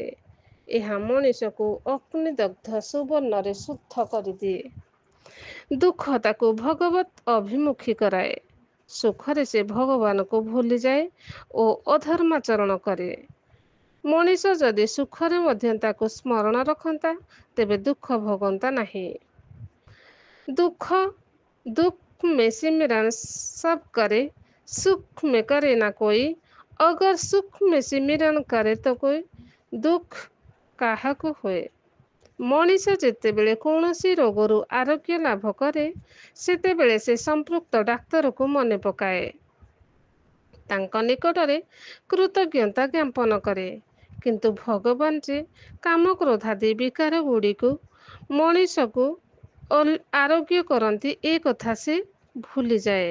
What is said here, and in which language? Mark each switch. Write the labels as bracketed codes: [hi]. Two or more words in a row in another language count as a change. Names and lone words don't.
[or] ଏହା ମଣିଷକୁ ଅଗ୍ନିଦଗ୍ଧ ସୁବର୍ଣ୍ଣରେ ଶୁଦ୍ଧ କରିଦିଏ। ଦୁଃଖ ତାକୁ ଭଗବତ୍ ଅଭିମୁଖୀ କରାଏ। ସୁଖରେ ସେ ଭଗବାନଙ୍କୁ ଭୁଲିଯାଏ ଓ ଅଧର୍ମାଚରଣ କରେ। ମଣିଷ ଯଦି ସୁଖରେ ମଧ୍ୟ ତାକୁ ସ୍ମରଣ ରଖନ୍ତା, ତେବେ ଦୁଃଖ ଭୋଗନ୍ତା ନାହିଁ। [hi] दुख में सिमरन सब करे, सुख में करे ना कोई। अगर सुख में सिमरन करे तो कोई दुख [or] କାହାକୁ ହୁଏ। ମଣିଷ ଯେତେବେଳେ କୌଣସି ରୋଗରୁ ଆରୋଗ୍ୟ ଲାଭ କରେ, ସେତେବେଳେ ସେ ସମ୍ପୃକ୍ତ ଡାକ୍ତରକୁ ମନେ ପକାଏ। ତାଙ୍କ ନିକଟରେ କୃତଜ୍ଞତା ଜ୍ଞାପନ କରେ। କିନ୍ତୁ ଭଗବାନ ଯେ କାମକ୍ରୋଧାଦି ବିକାର ଗୁଡ଼ିକୁ ମଣିଷକୁ ଆରୋଗ୍ୟ କରନ୍ତି, ଏ କଥା ସେ ଭୁଲିଯାଏ।